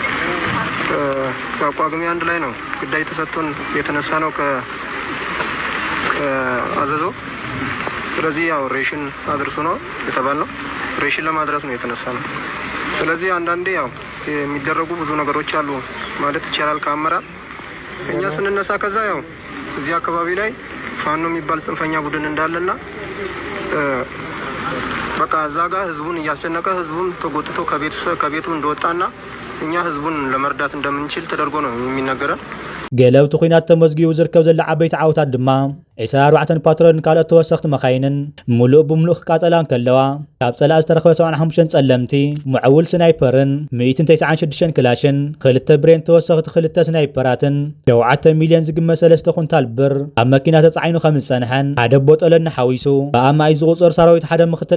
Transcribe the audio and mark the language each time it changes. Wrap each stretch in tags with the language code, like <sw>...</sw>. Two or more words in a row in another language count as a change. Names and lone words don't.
<am>ቋቋግሜ አንድ ላይ ነው ግዳይ ተሰጥቶን የተነሳ ነው ከአዘዞ ስለዚህ ያው ሬሽን አድርሱ ነው የተባልነው ሬሽን ለማድረስ ነው የተነሳ ነው ስለዚህ አንዳንዴ ያው የሚደረጉ ብዙ ነገሮች አሉ ማለት ይቻላል ከአመራር እኛ ስንነሳ ከዛ ያው እዚህ አካባቢ ላይ ፋኖ የሚባል ጽንፈኛ ቡድን እንዳለና በቃ ዛጋ ህዝቡን እያስጨነቀ ህዝቡን ተጎትቶ ከቤቱ እንደወጣና እኛ ህዝቡን ለመርዳት እንደምንችል ተደርጎ ነው የሚነገረን</am> <ti>ገለውቲ ኩናት ተመዝጊቡ ዝርከብ ዘላ ዓበይቲ ዓወታት ድማ 24 ፓትሮልን ካልኦት ተወሰኽቲ መኻይንን ሙሉእ ብምሉእ ክቃጸላን ከለዋ ካብ ጸላእ ዝተረኸበ 75 ጸለምቲ ሙዕውል ስናይፐርን 196 ክላሽን 2 ብሬን ተወሰኽቲ 2 ስናይፐራትን 7 ሚልዮን ዝግመት 3 ኩንታል ብር ኣብ መኪና ተጻዒኑ ከም ዝጸንሐን ሓደ ቦጠለን ሓዊሱ ብኣማይ ዝቑፅር ሰራዊት ሓደ ምክትል</ti>